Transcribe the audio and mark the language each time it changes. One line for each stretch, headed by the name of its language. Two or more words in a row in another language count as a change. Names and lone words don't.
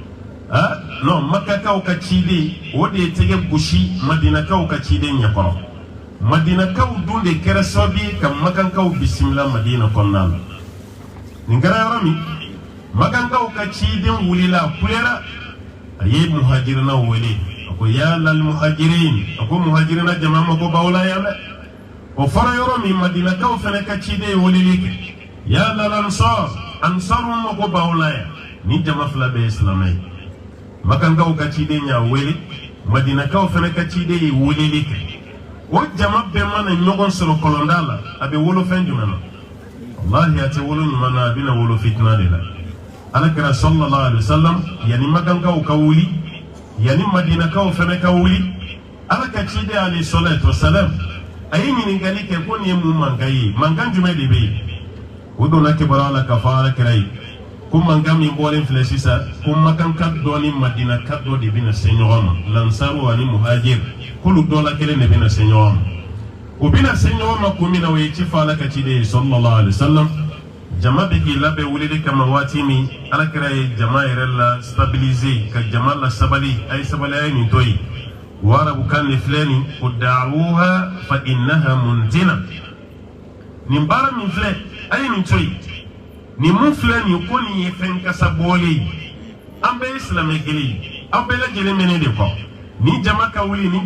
Bambara: non makakaw ka ciden o de ye tigɛ gosi madinakaw ka ciden ɲɛkɔrɔ madinakaw dun de kɛra sababu ye ka makankaw bisimila madina kɔnɔna la nin kɛra yɔrɔ min magankaw ka ciden wulila a kuyara a ye muhajirinaw wele a ko
Arabic: يا للمهاجرين
Bambara: a ko muhajirina jama ma ko b'aw la yan dɛ o fɔra yɔrɔ min madinakaw fana ka ciden ye weleli kɛ
Arabic: يا للأنصار
Bambara: ansaru ma ko b'aw la yan ni jama fila bɛɛ ye silamɛ ye magankaw ka ciden y'a wele madinakaw fana ka ciden ye weleli kɛ o jama bɛɛ mana ɲɔgɔn sɔrɔ kɔlɔnda la a bɛ wolo fɛn jumɛn na wallahi a tɛ wolo ɲuman na a bɛna wolo fitina de la alakira
Arabic: صلى الله عليه وسلم
Bambara: yani magankaw ka wuli yani madinakaw fana ka wuli ala ka ciden
Arabic: عليه الصلاة والسلام
Bambara: a ye ɲininkali kɛ ko nin ye mun mankan ye mankan jumɛn de bɛ yen o donna kibaruya la ka fɔ alakira ye ko mankan min bɔlen filɛ sisan ko makanka dɔ ni madinaka dɔ de bɛna se ɲɔgɔn ma lansaru ani muhajir k'olu dɔ la kelen de bɛna se ɲɔgɔn ma o bɛna se ɲɔgɔn ma kun min na o ye ci fɔ ala ka ciden ye
Arabic: صلى الله عليه وسلم
Bambara: jama bɛ k'i labɛn weleli kama waati min alakira ye jama yɛrɛ la stabiliser ka jama la sabali a ye sabali a ye nin to yen o arabukan de filɛ nin ko
Arabic: دعوها فإنها منتنة
Bambara: nin baara min filɛ a ye nin to yen nin mun filɛ nin ko nin ye fɛn kasa bɔlen ye an bɛɛ ye silamɛ kelen ye aw bɛɛ lajɛlen bɛ ne de kɔ ni jama ka wuli ni